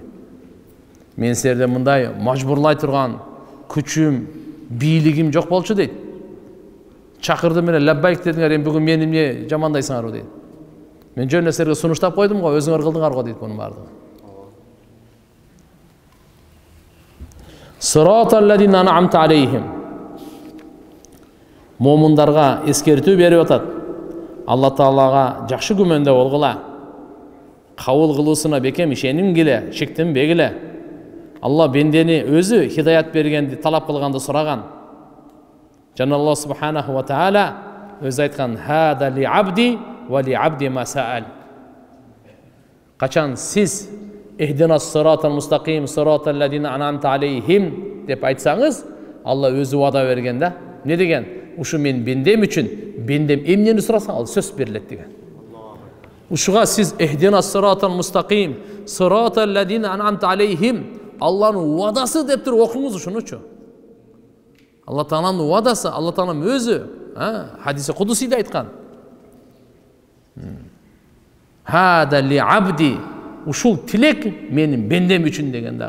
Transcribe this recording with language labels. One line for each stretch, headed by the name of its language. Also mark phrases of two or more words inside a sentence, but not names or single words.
Kyrgyz: Мен силерде мындай мажбурлай турган күчүм, бийлигим жок болчу дейт. Чакырдым эле лаббайк дедиңер, эми бүгүн мени эмне жамандайсыңарбы дейт. Мен жөн эле силерге сунуштап койдум го, өзүңөр кылдыңар го дейт мунун бардыгын.
Arabic: صراط الذين أنعمت عليهم.
Kyrgyz: Момундарга эскертүү берип атат. Алла Таалага жакшы күмөндө болгула. Кабыл кылуусуна бекем ишенингиле, шектенбегиле. Алла бендени өзү хидаят бергенди талап кылганды сураган. Жана Алла
Arabic: سبحانه وتعالى
Kyrgyz: өзү айткан:
Arabic: "هذا لعبدي ولعبدي ما سأل."
Kyrgyz: Качан сиз
Arabic: "اهدنا الصراط المستقيم صراط الذين أنعمت عليهم"
Kyrgyz: деп айтсаңыз, Алла өзү вада берген да. Не деген? Ушу мен бендем үчүн, бендем эмнени сурасаң, ал сөз берилет деген. Ушуга сиз
Arabic: "اهدنا الصراط المستقيم صراط الذين أنعمت عليهم"
Kyrgyz: Алланын вадасы деп туруп окуңуз ушунучу. Алла Тааланын вадасы, Алла Таалам өзү хадиси кудусийде айткан.
Arabic: هذا لعبدي,
Kyrgyz: ушул тилек менин бендем үчүн деген да.